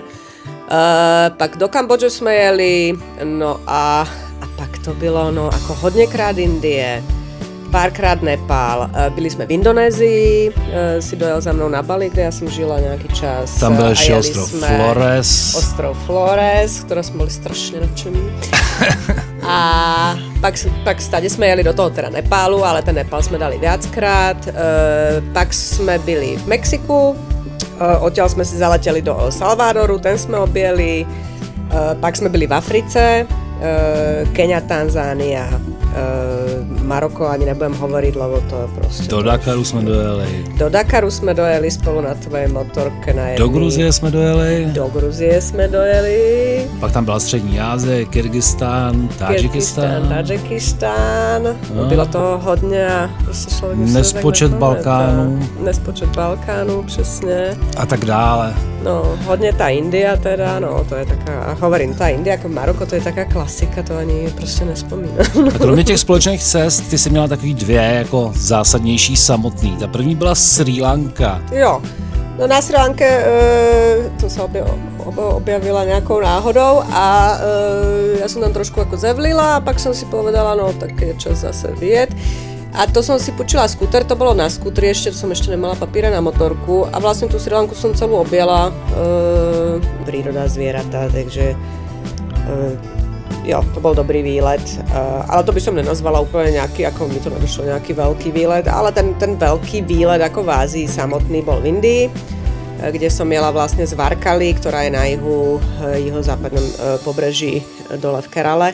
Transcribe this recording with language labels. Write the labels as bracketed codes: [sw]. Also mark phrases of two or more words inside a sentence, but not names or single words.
[cs] Pak do Kambodže jsme jeli, no a pak to bylo, no ako hodněkrát Indie, párkrát Nepál, byli jsme v Indonésii, si dojel za mnou na Bali, kde já jsem žila nějaký čas. Tam byl ještě ostrov Flores. Ostrov Flores, ktoré jsme byli strašně nadšení. A pak stade jsme jeli do toho teda Nepálu, ale ten Nepál jsme dali viackrát. Pak jsme byli v Mexiku, [sk] odtiaľ sme si zaleteli do El Salvadoru, ten sme objeli. Pak sme byli v Africe, Kenia, Tanzánia, Maroko ani nebudem hovoriť, lebo to je proste... Do Dakaru sme dojeli. Do Dakaru sme dojeli spolu na tvojej motorke na jedný. Do Gruzie sme dojeli. Do Gruzie sme dojeli. [cs] Pak tam byla Střední Asie, Kyrgyzstán, Tadžikistán. No. Bylo toho hodně a prostě člověk Nespočet Balkánu. Nespočet Balkánu, přesně. A tak dále. [sk] No, hodně ta India teda, no, to je taká, hovorím, ta India jako Maroko, to je taká klasika, to ani prostě nespomínám. [cs] A kromě těch společných cest, ty jsi měla takový dvě jako zásadnější samotný. Ta první byla Srí Lanka. Jo, [sk] no na Srí Lanke to sa objavila nejakou náhodou a ja som tam trošku ako zevlila a pak som si povedala, [cs] no tak je čas zase vyjet. [sk] A to som si počula skúter, to bolo na skútri, som ešte nemala papíre na motorku a vlastne tú Srí Lanku som celú objela, príroda, zvieratá, takže jo, to bol dobrý výlet, ale to by som nenazvala úplne nejaký, ako mi to nedošlo nejaký veľký výlet, ale ten veľký výlet ako v Ázii samotný bol v Indii, kde som jela vlastne z Varkali, ktorá je na juhozápadnom pobreží dole v Kerale.